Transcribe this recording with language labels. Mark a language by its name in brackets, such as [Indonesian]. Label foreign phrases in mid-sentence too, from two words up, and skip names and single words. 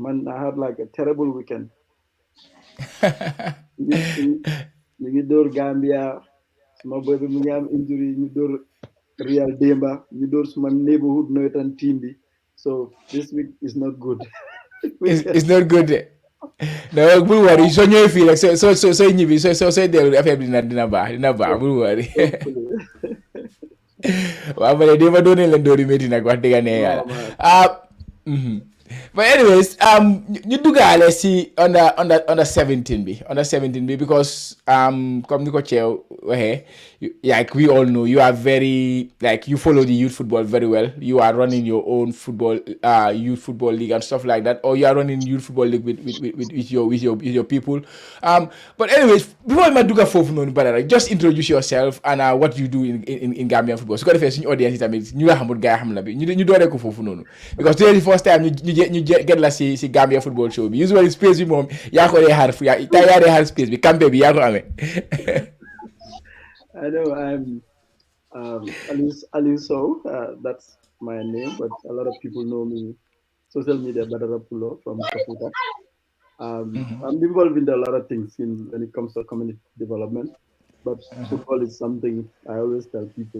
[English] Man, I had like a terrible weekend. You door Gambia, my boy, we have injury, you door Real Demba, you door my neighborhood Northern team. So this week is not good. It's not good. No, [Wolof] bul worry soo ñëwee fii rek soo ñibbi soo dellu affaire bi dina baax bul worry. waaw ma ne dama doon leen doori métti nag wax dëgg ne yàlla. [English] But anyways, [Wolof] ñu duggaale si [English] under 17 bi because comme [Wolof] ni ko Chew waxee [English] like we all know you are very like you follow the youth football very well. You are running your own football youth football league and stuff like that, or you are running youth football league with your people. But anyways, before [Wolof] ma dugga foofu noonu [English] Badara, just introduce yourself and what you do in Gambian football [Wolof] su ko defee suñu audience yi tamit ñu la xamul gars yi xam la bi ñu dooree ko foofu noonu [English] because today the first time [Wolof] ñu get la si [English] Gambia football show [Wolof] bi usually space bi moom yaa ko dee xaar tey yaa dee xaar space bi campé bi yaa ko amee. [English] I know I'm Ali Sow, that's my name, but a lot of people know me social media Badara Pulo from Kaputa. I'm involved in a lot of things when it comes to community development, but football is something I always tell people.